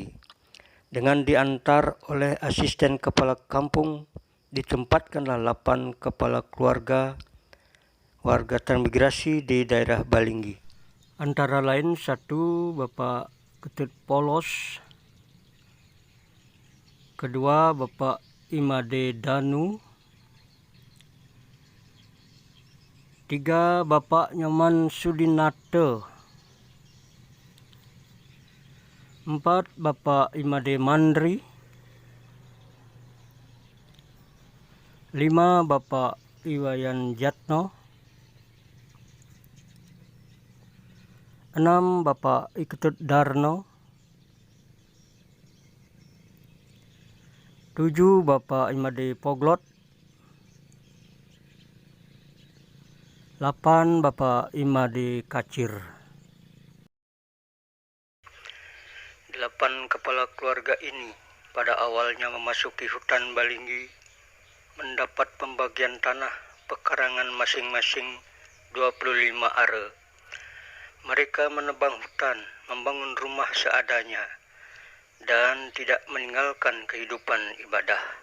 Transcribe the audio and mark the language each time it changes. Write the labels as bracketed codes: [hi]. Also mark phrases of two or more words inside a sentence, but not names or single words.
[id] Dengan diantar oleh asisten kepala kampung, ditempatkanlah 8 kepala keluarga warga transmigrasi di daerah Balinggi. Antara lain 1 Bapak Ketut Polos, kedua Bapak Imade Danu, 3 Bapak Nyoman Sudinate, 4 Bapak Imade Mandri, 5 Bapak Iwayan Jatno, 6 Bapak Iketut Darno, 7 Bapak Imade Poglot, 8 Bapak Imade Kacir. 8 kepala keluarga ini pada awalnya memasuki hutan Balinggi mendapat pembagian tanah pekarangan masing-masing 25 are. Mereka menebang hutan, membangun rumah seadanya, dan tidak meninggalkan kehidupan ibadah.